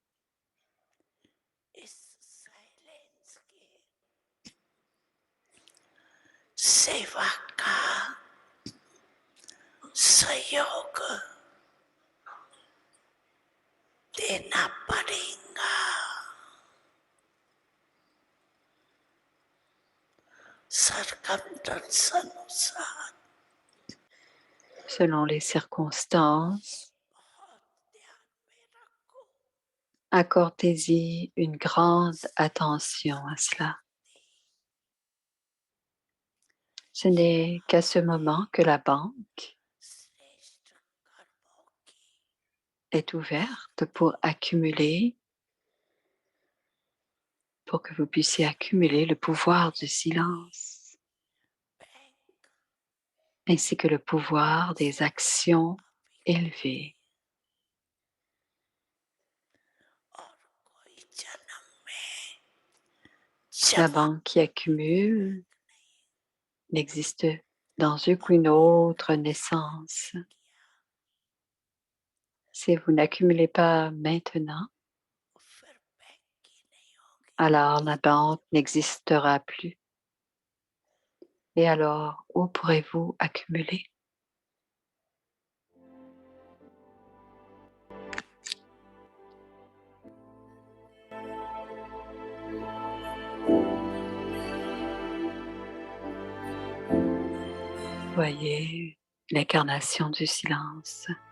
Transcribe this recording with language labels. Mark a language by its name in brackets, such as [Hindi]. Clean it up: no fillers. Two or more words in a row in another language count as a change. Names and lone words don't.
[Hindi] इस साइलेंस की सेवा का सहयोग देना पड़ेगा सरकमस्टेंस अनुसार [French] Selon les circonstances, [Hindi] बहुत ध्यान में रखो [French] accordez-y une grande attention à cela. Ce n'est qu'à ce moment que la banque [Hindi] श्रेष्ठ कर्मों की [French] est ouverte pour accumuler, pour que vous puissiez accumuler le pouvoir du silence, [Hindi] बैंक [French] ainsi que le pouvoir des actions élevées. [Hindi] और कोई जन्म में [French] La [Hindi] जमा [French] banque qui accumule n'existe dans aucune autre naissance. Si vous n'accumulez pas maintenant, [Hindi] फिर बैंक की नहीं होगी [French] alors la banque n'existera plus. Et alors, où pourrez-vous accumuler? Voyez l'incarnation du silence.